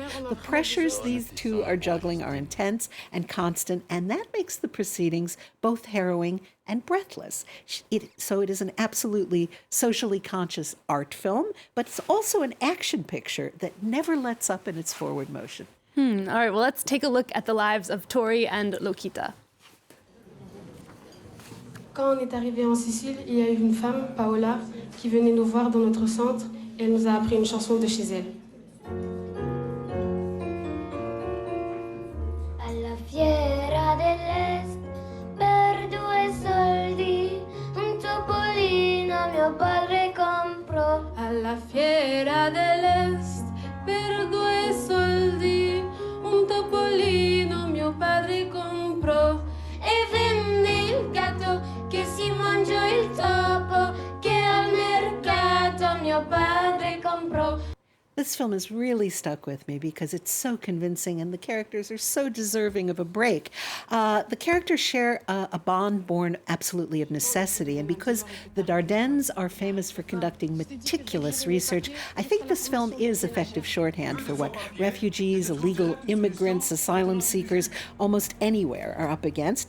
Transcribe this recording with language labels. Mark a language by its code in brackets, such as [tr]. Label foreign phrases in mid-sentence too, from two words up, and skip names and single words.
[en] The pressures these two are juggling are intense and constant, and that makes the proceedings both harrowing and breathless. So it is an absolutely socially conscious art film, but it's also an action picture that never lets up in its forward motion. All right, well, let's take a look at the lives of Tori and Lokita. [fr] Quand on est arrivé en Sicile, il y a eu une femme, Paola, qui venait nous voir dans notre centre et elle nous a appris une chanson de chez elle. [it] Alla fiera dell'est per 2 soldi un topolino mio padre comprò. Alla fiera dell'est per 2 soldi un topolino mio padre comprò. E venne il gatto che si mangiò il topo che al mercato mio padre comprò. [en] This film has really stuck with me because it's so convincing and the characters are so deserving of a break. The characters share a bond born absolutely of necessity, and because the Dardennes are famous for conducting meticulous research, I think this film is effective shorthand for what refugees, illegal immigrants, asylum seekers, almost anywhere are up against.